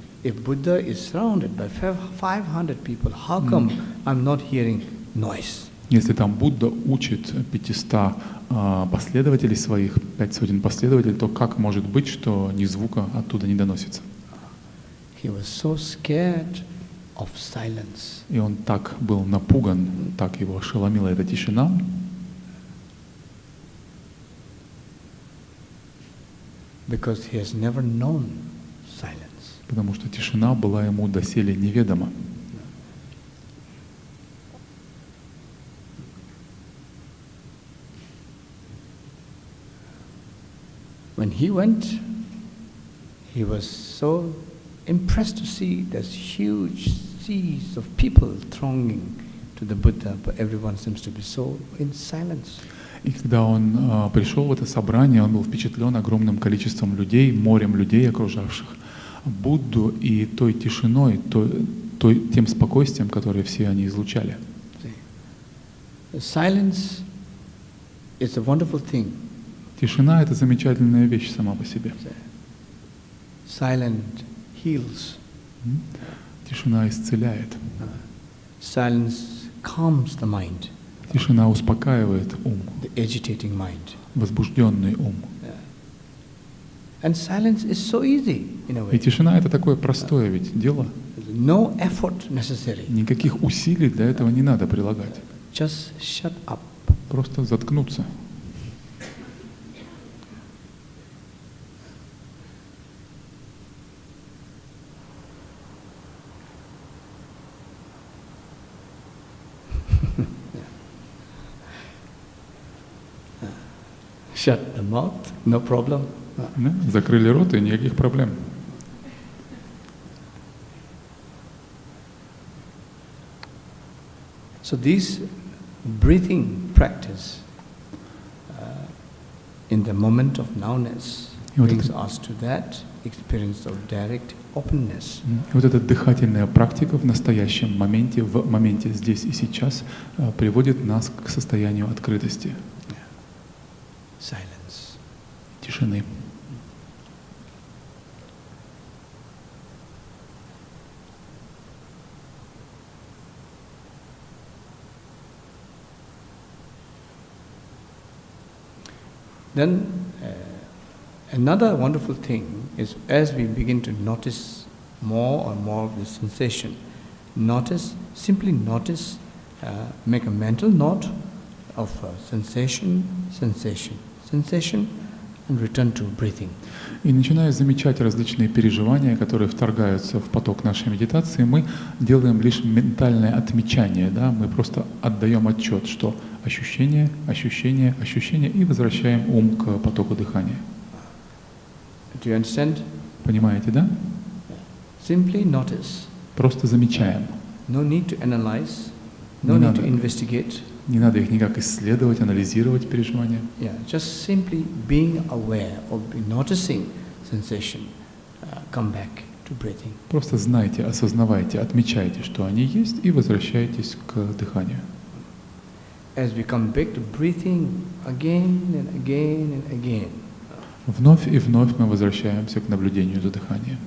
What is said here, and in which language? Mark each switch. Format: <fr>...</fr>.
<en>If Buddha is surrounded by 500 people, how come I'm not hearing noise?</en> <ru>Если там Будда учит 500 последователей своих, 500 последователей, то как может быть, что ни звука оттуда не доносится?</ru> <en>He was so scared of silence.</en> <ru>И он так был напуган, так его ошеломила эта тишина.</ru> <en>Because he has never known silence.</en> <ru>Потому что тишина была ему доселе неведома.</ru> <en>When he went, he was so impressed to see this huge seas of people thronging to the Buddha, but everyone seems to be so in silence.</en> <ru>И когда он пришел в это собрание, он был впечатлен огромным количеством людей, морем людей, окружавших Будду, и той тишиной, тем спокойствием, которое все они излучали.</ru> <en>Silence is a wonderful thing.</en> <ru>Тишина — это замечательная вещь сама по себе.</ru> <en>Silent heals.</en> <ru>Тишина исцеляет.</ru> <en>Silence calms the mind.</en> <ru>Тишина успокаивает ум.</ru> <en>The agitating mind.</en> <ru>Возбужденный ум.</ru> <en>And silence is so easy in a way.</en> <ru>И тишина — это такое простое ведь дело.</ru> <en>No effort necessary.</en> <ru>Никаких усилий для этого не надо прилагать.</ru> <en>Just shut up.</en> <ru>Просто заткнуться.</ru> <en>Shut the mouth, no problem.</en> <ru>Закрыли рот, и никаких проблем.</ru> <en>So this breathing practice in the moment of nowness brings us to that experience of direct openness.</en> <ru>Вот эта дыхательная практика в настоящем моменте, в моменте здесь и сейчас, приводит нас к состоянию открытости.</ru> <en>Silence.</en> <ru>Тишины.</ru> <en>Then another wonderful thing is as we begin to notice more and more of the sensation, simply notice, make a mental note of sensation, sensation, sensation, and return to breathing.</en> <ru>И начиная замечать различные переживания, которые вторгаются в поток нашей медитации, мы делаем лишь ментальное отмечание, да? Мы просто отдаем отчет, что ощущение, ощущение, ощущение, и возвращаем ум к потоку дыхания.</ru> <en>Do you understand?</en> <ru>Понимаете, да?</ru> <en>Simply notice.</en> <ru>Просто замечаем.</ru> <en>No need to analyze, no need to investigate.</en> <ru>Не надо их никак исследовать, анализировать переживания.</ru> <en>Yeah, just simply being aware or noticing sensation. Come back to breathing.</en> <ru>Просто знайте, осознавайте, отмечайте, что они есть, и возвращайтесь к дыханию.</ru> <en>As we come back to breathing again and again and again,</en> <ru>Вновь и вновь мы возвращаемся к наблюдению за дыханием.</ru>